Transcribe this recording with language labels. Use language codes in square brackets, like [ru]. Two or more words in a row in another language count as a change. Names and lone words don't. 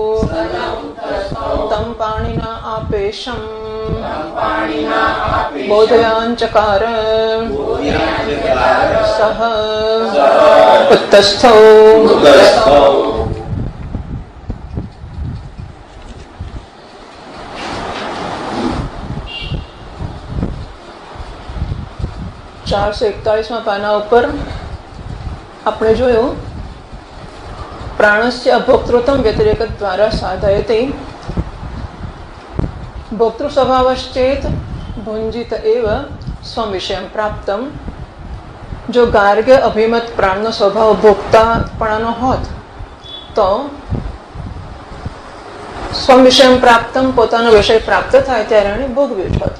[sa] तं पाणिना आपेशं बोधयाञ्चकार सः उत्तस्थौ [gu] ચાર સે 41 પાના ઉપર આપણે જોયું [sa] પ્રાણસ્ય અભોક્તૃત્વમ વ્યતિરેક દ્વારા સાધયતે ભોક્તૃ સ્વભાવશ્ચેત ભુંજિત એવ સ્વમ વિષયમ પ્રાપ્તમ. [gu] જો ગાર્ગ્ય અભિમત પ્રાણનો સ્વભાવ ભોક્તાપણાનો હોત તો [sa] સ્વમ વિષયમ પ્રાપ્તમ [gu] પોતાનો વિષય પ્રાપ્ત થાય ત્યારે એણે ભોગવ્યું જ હોત.